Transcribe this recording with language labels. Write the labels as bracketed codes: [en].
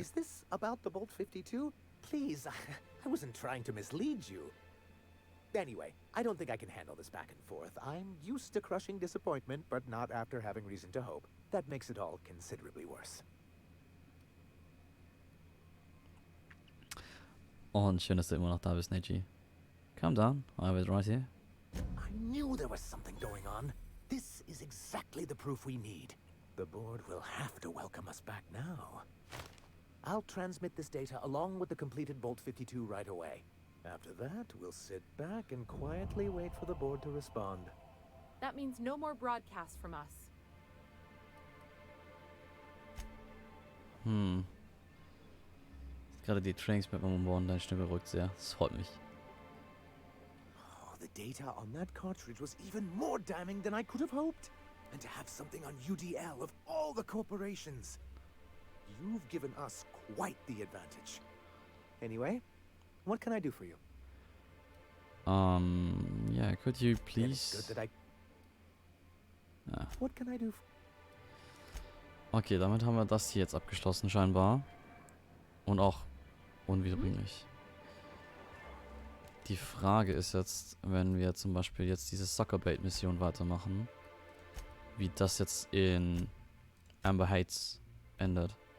[en] Is this about the Bolt 52? Please, I wasn't trying to mislead you. Anyway, I don't think I can handle this back and forth. I'm used to crushing disappointment, but not after having reason to hope. That makes it all considerably worse. [de] Und schön, dass du immer noch da bist, Neji. [en] Calm down, I have it right here. I knew there was something going on. This is exactly the proof we need. The board will have to welcome us back now. I'll transmit this data along with the completed Bolt 52 right away. After that, we'll sit back and quietly wait for the board to respond. That means no more broadcasts from us. [de] Gerade die Trainings mit meinem Board, deine Stimme beruhigt sehr. Das freut mich. [en] Oh, the data on that cartridge was even more damning than I could have hoped. And to have something on UDL of all the corporations. You've given us quite the advantage. Anyway, what can I do for you? Yeah, could you please... It's good that What can I do [de] Okay, damit haben wir das hier jetzt abgeschlossen scheinbar. Und auch unwiederbringlich. Die Frage ist jetzt, wenn wir zum Beispiel jetzt diese Suckerbait-Mission weitermachen, wie das jetzt in Amber Heights endet.